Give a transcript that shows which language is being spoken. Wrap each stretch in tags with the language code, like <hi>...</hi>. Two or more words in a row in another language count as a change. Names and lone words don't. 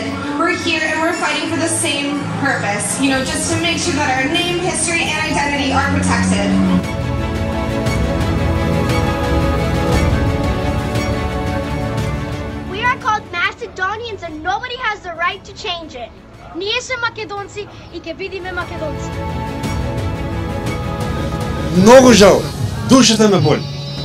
<en>We're here and we're fighting for the same purpose, just to make sure that our name, history, and identity are protected. We are called Macedonians and nobody has the right to change it.</en> <mk>Ние сме македонци и ќе бидеме македонци. Многу жал, душата ме боли.</mk>